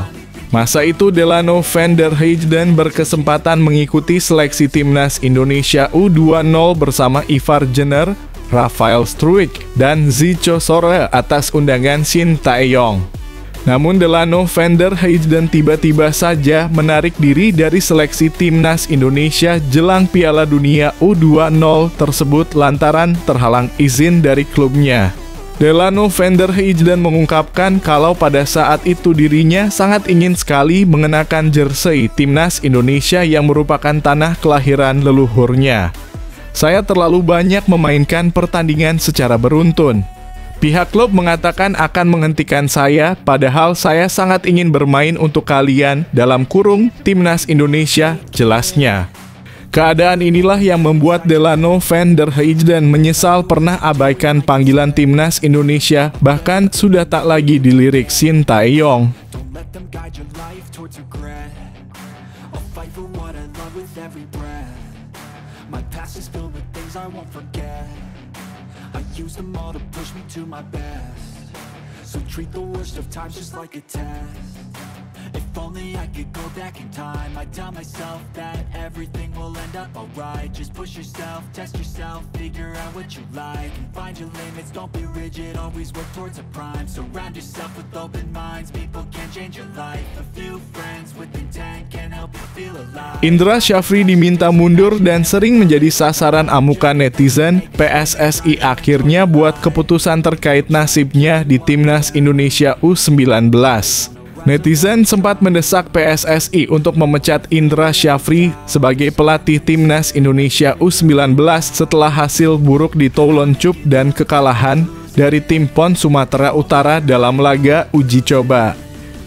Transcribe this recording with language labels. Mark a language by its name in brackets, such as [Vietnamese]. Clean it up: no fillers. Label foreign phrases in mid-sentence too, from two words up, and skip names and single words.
[Indonesian] Masa itu Delano van der Heijden berkesempatan mengikuti seleksi Timnas Indonesia U20 bersama Ivar Jenner, Rafael Struijk, dan Zico Sore atas undangan Shin Tae-yong. Namun Delano van der Heijden tiba-tiba saja menarik diri dari seleksi Timnas Indonesia jelang Piala Dunia U20 tersebut lantaran terhalang izin dari klubnya. Delano van der Heijden mengungkapkan kalau pada saat itu dirinya sangat ingin sekali mengenakan jersey Timnas Indonesia yang merupakan tanah kelahiran leluhurnya. Saya terlalu banyak memainkan pertandingan secara beruntun. Pihak klub mengatakan akan menghentikan saya, padahal saya sangat ingin bermain untuk kalian, dalam kurung Timnas Indonesia, jelasnya. Keadaan inilah yang membuat Delano van der Heijden menyesal pernah abaikan panggilan Timnas Indonesia, bahkan sudah tak lagi dilirik Shin Tae-yong. [English] My past is filled with things I won't forget. I use them all to push me to my best. So treat the worst of times just like a test. If only I could go back in time, I'd tell myself that everything will end up alright. Just push yourself, test yourself, figure out what you like, and find your limits, don't be rigid, always work towards a prime. Surround yourself with open minds, people can change your life. A few friends with intent can help you feel alive. [Indonesian] Indra Syafri diminta mundur dan sering menjadi sasaran amukan netizen. PSSI akhirnya buat keputusan terkait nasibnya di Timnas Indonesia U19. Netizen sempat mendesak PSSI untuk memecat Indra Syafri sebagai pelatih Timnas Indonesia U19 setelah hasil buruk di Toulon Cup dan kekalahan dari tim PON Sumatera Utara dalam laga uji coba.